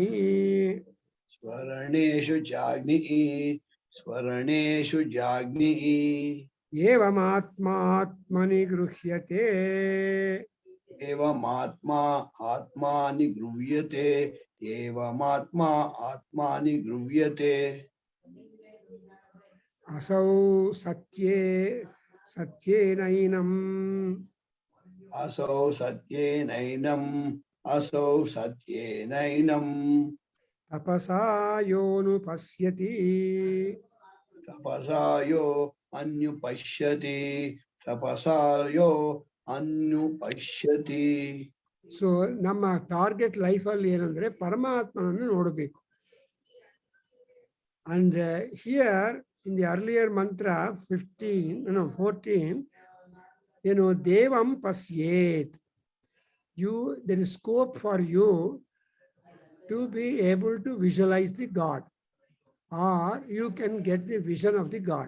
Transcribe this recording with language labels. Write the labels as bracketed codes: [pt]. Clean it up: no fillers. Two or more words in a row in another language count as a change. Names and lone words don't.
[sa] ಸ್ವರಣೇಷು ಜಾಗ್ನಿಃ, ಸ್ವರಣೇಷು ಜಾಗ್ನಿಃ, ಏವಮಾತ್ಮಾತ್ಮನಿ ಗೃಹ್ಯತೆ, ಏವಮಾತ್ಮಾ ಆತ್ಮಾನಿ ಗೃಹ್ಯತೆ, ಏವಮಾತ್ಮಾ ಆತ್ಮಾನಿ ಗೃಹ್ಯತೆ. ಅಸೌ ಸತ್ಯೇನೈನಂ, ಅಸೌ ಸತ್ಯೇನೈನಂ, ಅಸೌ ಸತ್ಯೇನೈನಂ, ತಪಸಾ ಯೋನು ಪಶ್ಯತಿ, ತಪಸಾ ಯೋ ಅನ್ಯುಪಶ್ಯತಿ, तपसायो अनुपश्यति. [kn] ಸೊ ನಮ್ಮ ಟಾರ್ಗೆಟ್ ಲೈಫಲ್ಲಿ ಏನಂದ್ರೆ ಪರಮಾತ್ಮನನ್ನು ನೋಡಬೇಕು. [en] And here in the earlier mantra 14, Devam Pasyet. There is scope for you to be able to visualize the God, or you can get the vision of the God.